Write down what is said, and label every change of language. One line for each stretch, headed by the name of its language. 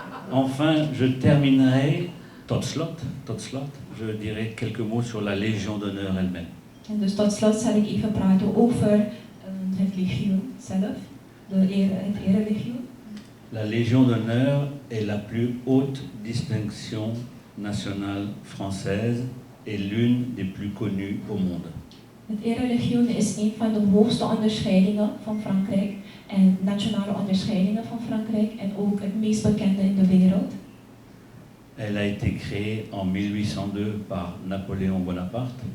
French: Enfin, je terminerai,
Dutch: tot slot,
French: je dirai quelques mots sur la Légion d'honneur elle-même.
Dutch: En dus tot slot zal ik even praten over het legioen zelf, het erelegioen.
French: La Légion d'honneur est la plus haute distinction nationale française et l'une des plus connues au monde.
Dutch: Het erelegioen is een van de hoogste onderscheidingen van Frankrijk en nationale onderscheidingen van Frankrijk en ook het meest bekende in de wereld.
French: Elle a été créée en 1802 par Napoléon Bonaparte.